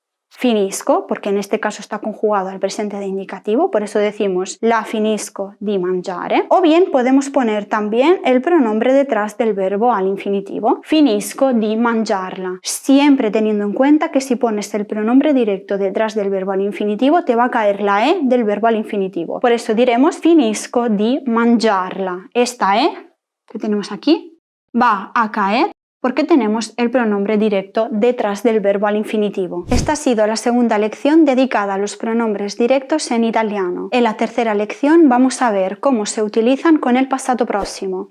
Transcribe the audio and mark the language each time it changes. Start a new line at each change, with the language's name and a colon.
Spanish: Finisco, porque en este caso está conjugado al presente de indicativo, por eso decimos
Italian: la finisco di mangiare.
Spanish: O bien podemos poner también el pronombre detrás del verbo al infinitivo.
Italian: Finisco di mangiarla.
Spanish: Siempre teniendo en cuenta que si pones el pronombre directo detrás del verbo al infinitivo, te va a caer la E del verbo al infinitivo. Por eso diremos
Italian: finisco di mangiarla.
Spanish: Esta E que tenemos aquí va a caer porque tenemos el pronombre directo detrás del verbo al infinitivo. Esta ha sido la segunda lección dedicada a los pronombres directos en italiano. En la tercera lección vamos a ver cómo se utilizan con el pasado próximo.